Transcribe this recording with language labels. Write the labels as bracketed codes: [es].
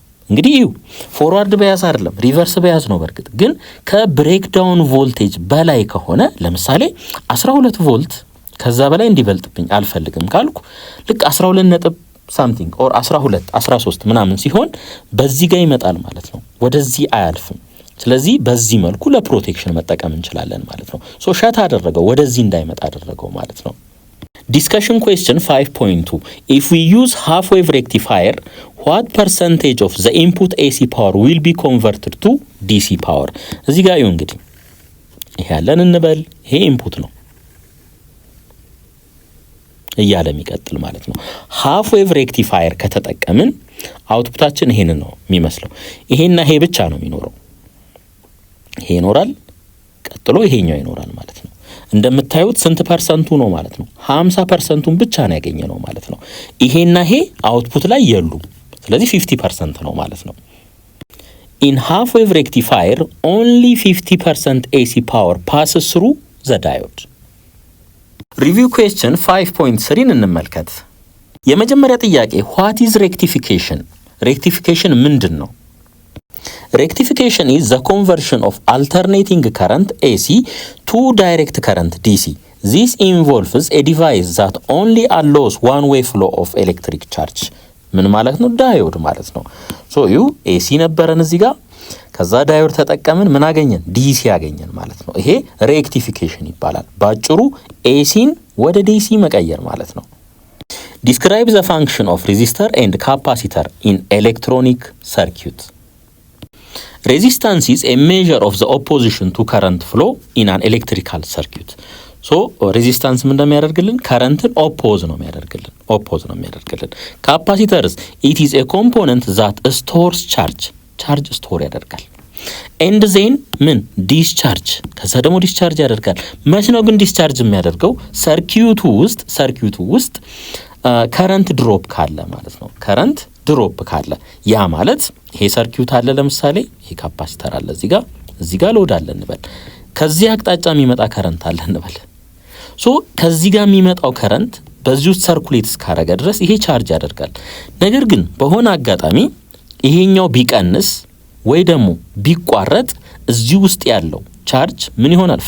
[am] እንግዲህ ፎርዋርድ ባያስ አይደለም ሪቨርስ ባያስ ነው በርግጥ ግን ከብሬክ ዳውን ቮልቴጅ በላይ ከሆነ ለምሳሌ 12 ቮልት ከዛ በላይ እንዲበልጥብኝ አልፈልግም ካልኩ ልክ 12 ነጥብ something or 12 13 ምናምን ሲሆን በዚህ ጋር ይመጣል ማለት ነው ወደዚህ አያልፍም ስለዚህ በዚህ መልኩ ለፕሮቴክሽን መጠቀም እንችላለን ማለት ነው። ሶ ሸት አደረገው ወደዚህ እንዳይመጣ አደረገው ማለት ነው። ዲስከሽን ኩዌስችን 5.2 [en] if we use half wave rectifier what percentage of the input AC power will be converted to DC power? [am] እዚህ ጋር ይሁን እንግዲህ ይሄ ያለን እንበል ይሄ ኢንፑት ነው እያለ የሚቀጥል ማለት ነው። half wave rectifier ከተጠቀምን አውትፑታችን ይሄን ነው የሚመስለው። ይሄና ይሄ ብቻ ነው የሚኖረው። ይሄ ይኖራል ቀጥሎ ይሄኛው ይኖራል ማለት ነው። እንደምታዩት ስንት ፐርሰንቱ ነው ማለት ነው? 50%ን ብቻ ነው ያገኘነው ማለት ነው። ይሄና ይሄ አውትፑት ላይ የሉም። ስለዚህ 50% ነው ማለት ነው። [en] in half wave rectifier only 50% AC power passes through the diode. review question 5.3 [am] እንመልከት። የመጀመሪያ ጥያቄ [en] what is rectification? [am] rectification ምንድን ነው? [en] Rectification is the conversion of alternating current AC to direct current DC. This involves a device that only allows one-way flow of electric charge. [am] ምን ማለት ነው? ዳዮድ ማለት ነው። ሶ ዩ AC ነበረን እዚህ ጋር ከዛ ዳዮድ ተጠቀምን ምን አገኘን? DC ያገኘን ማለት ነው። ይሄ ሬክቲፊኬሽን ይባላል። ባጭሩ ACን ወደ DC መቀየር ማለት ነው። [en] Describe the function of resistor and capacitor in electronic circuit. Resistance is a measure of the opposition to current flow in an electrical circuit. [am] So resistance ምን እንደሚያደርግልን currentን oppose ነው የሚያደርግልን። [en] Capacitors it is a component that stores charge [am] store ያደርጋል። and then ምን discharge ከዛ ደግሞ discharge ያደርጋል። መቼ ነው ግን discharge የሚያደርገው? ሰርኪዩቱ ውስጥ current drop ካለ ማለት ነው። current drop ካለ ያ ማለት ይሄ ሰርኪዩት አለ ለምሳሌ ይሄ ካፓሲተር አለ እዚህ ጋር ሎድ አለ እንበል። ከዚህ አቅጣጫ የሚመጣ ከረንት አለ እንበል። ሶ ከዚህ ጋር የሚመጣው ከረንት በዚህ ውስጥ ሰርኩሌት እስካረገ ድረስ ይሄ ቻርጅ ያደርጋል። ነገር ግን በሆነ አጋጣሚ ይሄኛው ቢቀንስ ወይ ደግሞ ቢቋረጥ እዚህ ውስጥ ያለው ቻርጅ ምን ይሆናል?